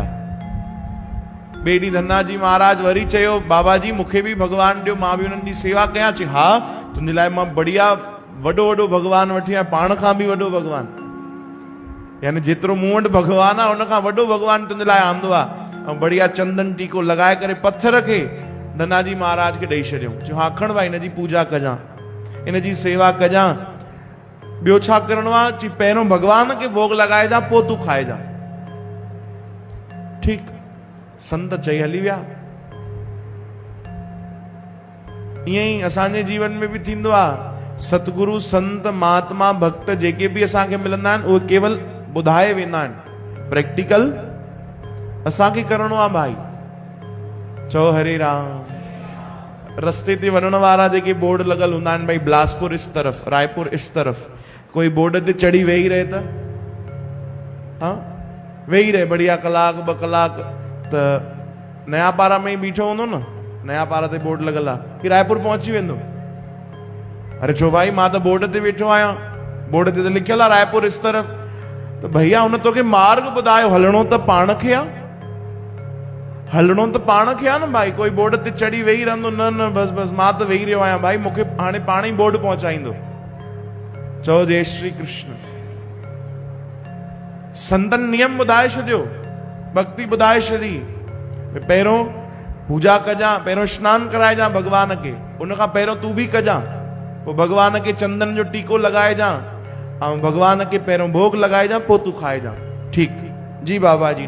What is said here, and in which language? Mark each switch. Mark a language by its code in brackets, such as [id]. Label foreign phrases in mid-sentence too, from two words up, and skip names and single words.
[sd] ॿिए ॾींहुं धन्ना जी महाराज वरी चयो, बाबा जी मूंखे बि भगवान ॾियो, मां बि उन्हनि जी सेवा कयां। चई हा, तुंहिंजे लाइ मां बढ़िया वॾो भगवान वठी आहियां, पाण खां बि वॾो भगवान, यानी जेतिरो मूं वटि भगवान आहे उन खां वॾो भगवान तुंहिंजे लाइ आंदो आहे। ऐं बढ़िया चंदन टीको लॻाए करे पत्थर खे धन्ना जी महाराज खे ॾेई छॾियो। चयो हा खण भाई, हिन जी पूजा कजां, इन जी सेवा कजां। ॿियो छा करिणो आहे? चई पहिरियों भगवान खे भोग लॻाइजां, पोइ तूं खाइजां। ठीकु, संत चई हली विया। ईअं ई असांजे जीवन में बि थींदो आहे। सतगुरु संत महात्मा भक्त जेके बि असांखे मिलंदा आहिनि, उहे केवल ॿुधाए वेंदा आहिनि, प्रैक्टिकल असांखे करिणो आहे भाई। चओ हरे राम। रस्ते ते वञण वारा जेके बोर्ड लॻल हूंदा आहिनि, भाई बिलासपुर [hi] इस तरफ़, [sd] रायपुर [hi] इस तरफ़, [sd] कोई बोर्ड ते चढ़ी वेही रहे त हाँ वेही रहे बढ़िया कलाक ॿ कलाक, त नया पारा में ई बीठो हूंदो न, नया पारा ते बोर्ड लॻल आहे कि रायपुर पहुची वेंदो। अरे छो भाई, मां त बोर्ड ते वेठो आहियां, बोर्ड ते त लिखियल आहे रायपुर [hi] इस तरफ़। [sd] त भैया हुन तोखे मार्ग ॿुधायो, हलणो त पाण खे आहे, हलणो त पाण खे आहे न भाई। कोई बोर्ड ते चढ़ी वेही रहंदो, न बस मां त वेही रहियो आहियां भाई, मूंखे हाणे पाण ई बोर्ड पहुचाईंदो। चओ जय श्री कृष्ण। संतन नियम ॿुधाए छॾियो, भक्ति ॿुधाए छॾी। पहिरियों पूजा कजां, पहिरियों स्नान कराइजां भगवान खे, उनखां पहिरियों तूं बि कजां, पोइ भगवान खे चंदन जो टीको लॻाइजां, ऐं भगवान खे पहिरियों भोग लॻाइजां, पोइ तूं खाइजां। ठीकु जी बाबा जी।